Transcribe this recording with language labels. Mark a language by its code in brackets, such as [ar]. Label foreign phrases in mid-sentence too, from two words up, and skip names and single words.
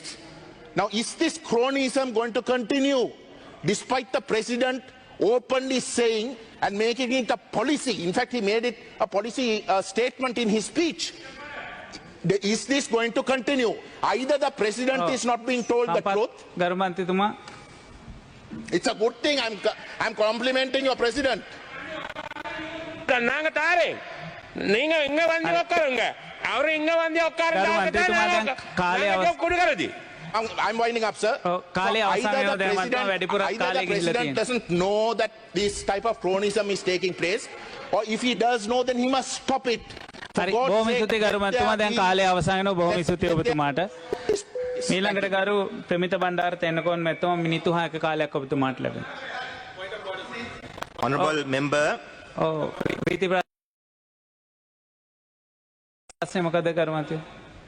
[en] Now, is this cronyism going to continue despite the President openly saying and making it a policy? In fact, he made it a policy statement in his speech. Is this going to continue? Either the President is not being told the truth. [si] ගරු මන්ත්‍රීතුමා [en] It's a good thing. I'm complimenting your President. [ta] நாங்க தாரேன் நீங்க இங்க வந்து உட்காருங்க அவரு இங்க வந்து உட்காருங்க கொடுக்கறது [en] I'm winding up, sir. [si] කාලේ අවසන් වෙනවා දැන් මට වැඩිපුර [en] either [si] කාලය [en] the [si] ගිහිල්ලා [en] President [si] තියෙනවා. [en] doesn't know that this type of cronyism is taking place, or if he does know, then he must stop it. [si] හරි බොහොම ස්තුතියි ගරු මන්ත්‍රීතුමා දැන් කාලය අවසන් වෙනවා බොහොම ස්තුතියි ඔබතුමාට. ඊළඟට ගරු ප්‍රමිත බණ්ඩාර තෙන්නකෝන් මැතිතුමා මිනිත්තු 6ක කාලයක් ඔබතුමාට ලැබෙනවා. [en] Honourable member, [si] ඔව් ප්‍රීති ප්‍රශ්නේ මොකද ගරු මන්ත්‍රී?